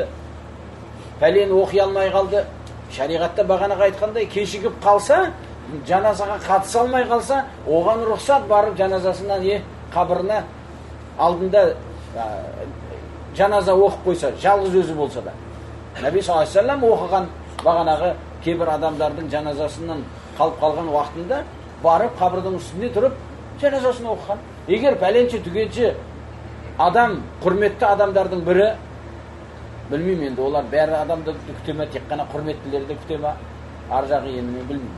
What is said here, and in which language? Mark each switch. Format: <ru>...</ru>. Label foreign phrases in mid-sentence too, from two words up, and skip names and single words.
<kk>Пәлен оқи алмай қалды. Шариғатта бағанаға айтқандай, кешігіп қалса, жаназаға қатыса алмай қалса, оған рұқсат барып жаназасынан қабіріне алдында жаназа оқып қойса, жалғыз өзі болса да. Наби</kk> <ar>صلى الله عليه وسلم</ar> <kk>оқыған бағанағы кейбір адамдардың жаназасынан қалып қалған уақытында барып қабірдің үстінде тұрып жаназасын оқыған. Егер пәленші түгенші адам, құрметті адамдардың бірі, білмеймін енді, олар бәрі адамды күте ме, тек қана құрметтілерді күте ме, ар жағы енді мен білмеймін.</kk>